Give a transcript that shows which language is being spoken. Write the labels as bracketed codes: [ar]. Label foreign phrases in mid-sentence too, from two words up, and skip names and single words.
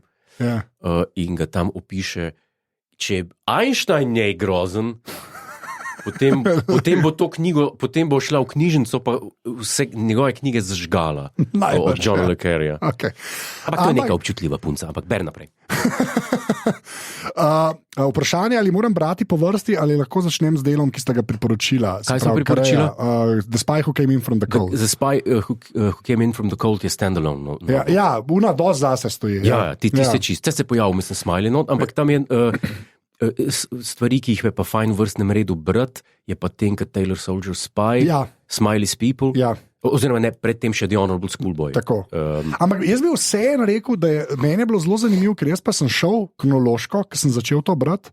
[sl] In ga tam opiše, če Einstein je grozen, potem bo to knjigo, potem bo šla v knjižnico, pa vse njegove knjige zažgala od Johna Le Carreja. Okay. Ampak to je neka občutljiva punca, ampak ber naprej. Vprašanje, ali moram brati po vrsti, ali lahko začnem z delom, ki ste ga priporočila. Kaj sem priporočila? The Spy Who Came In From The Cold. The Spy Who Came In From The Cold je standalone. Una dosti zase stoji. Tiste čist. Se pojavil, mislim, Smiley not, ampak tam je... stvari, ki jih je pa fajn v vrstnem redu brati, je pa Tinker Tailor Soldier Spy, Smiley's People, oziroma ne, predtem še The Honorable Schoolboy. Ampak jaz bi vseeno rekel, da meni je bilo zelo zanimivo, ker jaz pa sem šel kronološko, ker sem začel to brati.